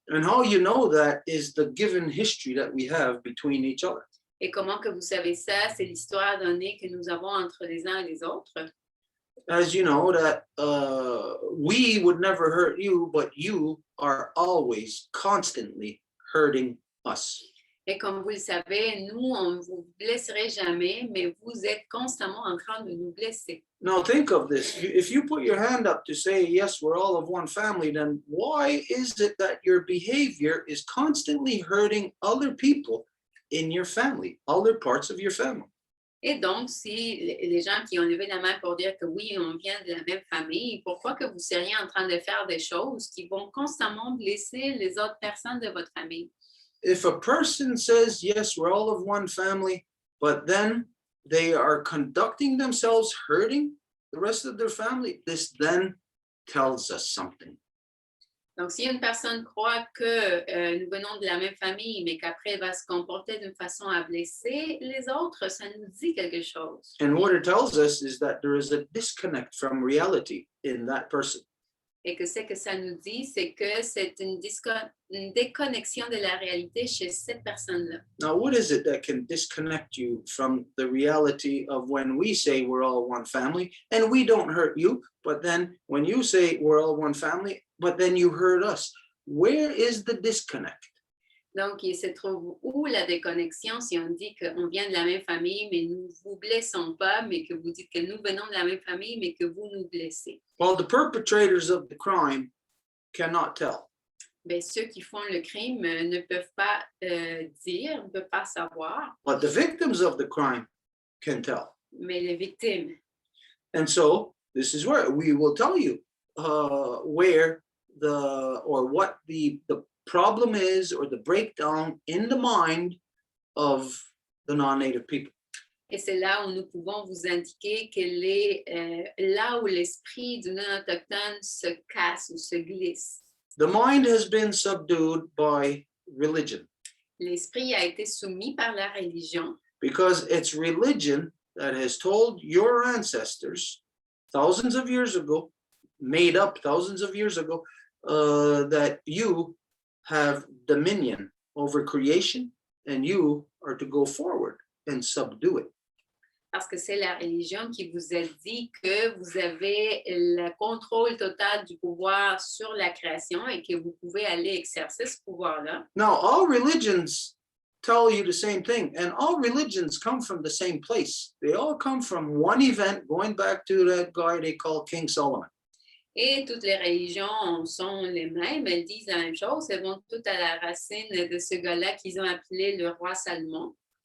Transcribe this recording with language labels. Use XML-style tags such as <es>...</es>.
<en>And how you know that is the given history that we have between each other.</en> <fr>Et comment que vous savez ça? C'est l'histoire donnée que nous avons entre les uns et les autres.</fr> <en>As you know that we would never hurt you, but you are always constantly hurting us.</en> <fr>Et comme vous le savez, nous, on ne vous blesserait jamais, mais vous êtes constamment en train de nous blesser.</fr> <en>Now think of this. If you put your hand up to say, yes, we're all of one family, then why is it that your behavior is constantly hurting other people in your family, other parts of your family?</en> <fr>Et donc, si les gens qui ont levé la main pour dire que oui, on vient de la même famille, pourquoi que vous seriez en train de faire des choses qui vont constamment blesser les autres personnes de votre famille?</fr> <en>If a person says, yes, we're all of one family, but then they are conducting themselves hurting the rest of their family, this then tells us something.</en> <fr>Donc, si une personne croit que nous venons de la même famille, mais qu'après elle va se comporter d'une façon à blesser les autres, ça nous dit quelque chose.</fr> <en>And what it tells us is that there is a disconnect from reality in that person.</en> <fr>Et que ce que ça nous dit, c'est que c'est une déconnexion de la réalité chez cette personne-là.</fr> <en>Now, what is it that can disconnect you from the reality of when we say we're all one family and we don't hurt you, but then when you say we're all one family, but then you hurt us? Where is the disconnect?</en> <fr>Donc, il se trouve où la déconnexion si on dit qu'on vient de la même famille, mais nous ne vous blessons pas, mais que vous dites que nous venons de la même famille, mais que vous nous blessez?</fr> <en>Well, the perpetrators of the crime cannot tell.</en> <fr>Bien, ceux qui font le crime ne peuvent pas dire, ne peuvent pas savoir,</fr> <en>But the victims of the crime can tell.</en> <fr>mais les victimes.</fr> <en>And so this is where we will tell you where what the problem is, or the breakdown in the mind of the non-native people.</en> <fr>Et c'est là où nous pouvons vous indiquer quel est là où l'esprit du non-autochtone se casse ou se glisse.</fr> <en>The mind has been subdued by religion,</en> <fr>L'esprit a été soumis par la religion</fr> <en>because it's religion that has told your ancestors thousands of years ago, made up thousands of years ago, that you have dominion over creation and you are to go forward and subdue it.</en> <fr>parce que c'est la religion qui vous a dit que vous avez le contrôle total du pouvoir sur la création et que vous pouvez aller exercer ce pouvoir-là.</fr> <en>Now, all religions tell you the same thing, and all religions come from the same place. They all come from one event, going back to that guy they call King Solomon.</en> <fr>Et toutes les religions sont les mêmes, elles disent la même chose, elles vont toutes à la racine de ce gars-là qu'ils ont appelé le roi Salomon.</fr>